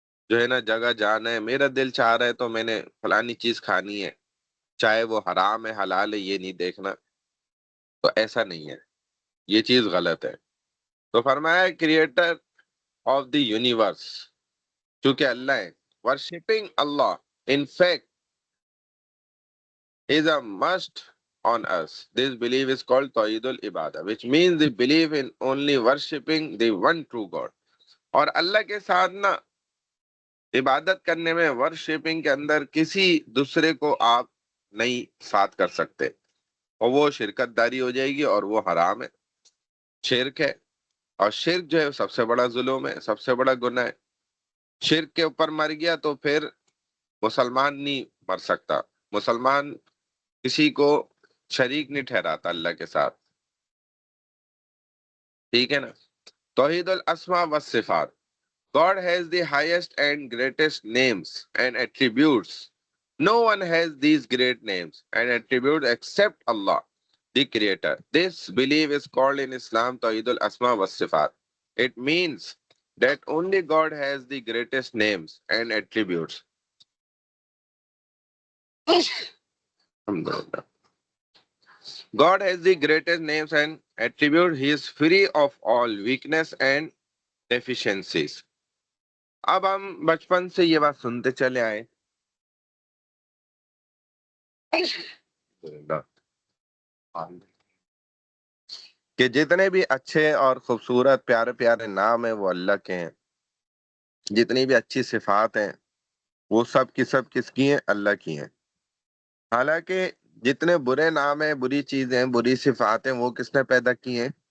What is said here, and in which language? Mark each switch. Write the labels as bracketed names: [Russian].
[Urdu] جو ہے نا جگہ جانا ہے، میرا دل چاہ رہا ہے تو میں نے فلانی چیز کھانی ہے، چاہے وہ حرام ہے حلال ہے یہ نہیں دیکھنا۔ تو ایسا نہیں ہے، یہ چیز غلط ہے۔ تو فرمایا [English] creator of the universe, [Urdu] چونکہ اللہ ہے، [English] Worshipping اللہ in fact is a must on us. This belief is called Tawhidul Ibadah, which means the belief in only worshipping the one true God. [Urdu] اور اللہ کے ساتھ نا عبادت کرنے میں، ورشپنگ کے اندر کسی دوسرے کو آپ نہیں ساتھ کر سکتے، اور وہ شرکت داری ہو جائے گی، اور وہ حرام ہے، شرک ہے۔ اور شرک جو ہے سب سے بڑا ظلم ہے، سب سے بڑا گناہ ہے۔ شرک کے اوپر مر گیا تو پھر مسلمان نہیں مر سکتا، مسلمان کسی کو شریک نہیں ٹھہراتا اللہ کے ساتھ۔ ٹھیک ہے نا۔ توحید الاسماء والصفات، [English] God has the highest and greatest names and attributes. No one has these great names and attributes except Allah, the Creator. This belief is called in Islam Tawhid al-Asma wa Sifat. It means that only God has the greatest names and attributes. Alhamdulillah. God has the greatest names and attributes. He is free of all weakness and deficiencies. [Urdu] اب ہم بچپن سے یہ بات سنتے چلے آئے کہ جتنے بھی اچھے اور خوبصورت پیارے پیارے نام ہیں وہ اللہ کے ہیں، جتنی بھی اچھی صفات ہیں وہ سب کی سب کس کی ہیں؟ اللہ کی ہیں۔ حالانکہ جتنے برے نام ہیں، بری چیزیں، بری صفات ہیں، وہ کس نے پیدا کی ہیں؟